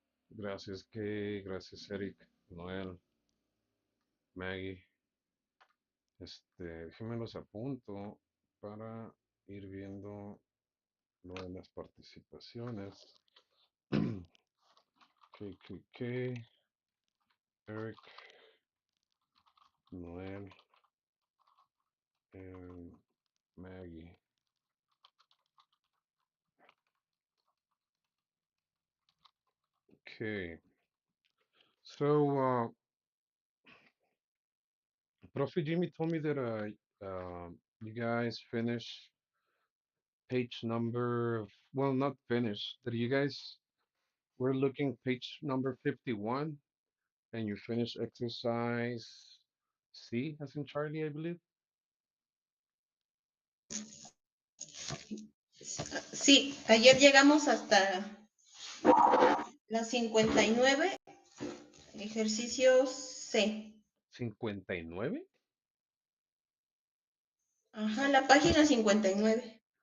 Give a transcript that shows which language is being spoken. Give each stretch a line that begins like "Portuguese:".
Spanish: Gracias, Kay. Gracias, Eric, Noel, Maggie. Déjenme los apunto para ir viendo lo de las participaciones.
English: KKK, Eric, Noel, and Maggie. Okay. So, Prof. Jimmy told me that you guys finished page number, well, not finished, that you guys were looking page number 51 and you finished exercise C, as in Charlie, I believe.
Spanish: Sí, ayer llegamos hasta la 59, ejercicio C. 59. Ajá, la página 59.